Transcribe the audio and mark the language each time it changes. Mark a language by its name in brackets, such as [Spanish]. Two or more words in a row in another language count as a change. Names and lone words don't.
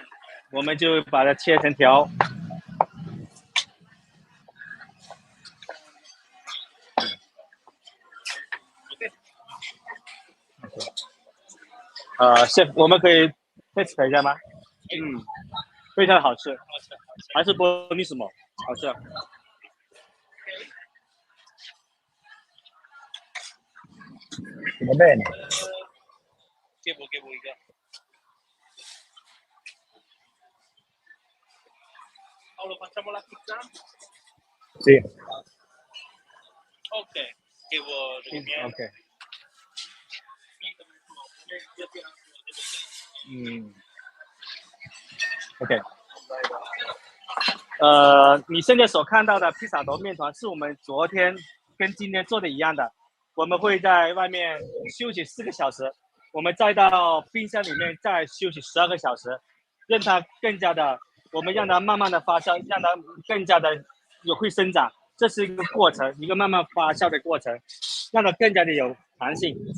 [Chinese] 我们就把它切成条。chef， 我们可以 test 一下吗？非常好吃，还是buonissimo，好吃。 [Italian] Va bene. Che vuoi? Paolo, facciamo la pizza? Sì. Ok, che vuoi? Ok. [Chinese] OK， 你现在所看到的披萨头面团是我们昨天跟今天做的一样的，我们会在外面休息4个小时，我们再到冰箱里面再休息12个小时，让它更加的，我们让它慢慢的发酵，让它更加的会生长，这是一个过程，一个慢慢发酵的过程，让它更加的有弹性。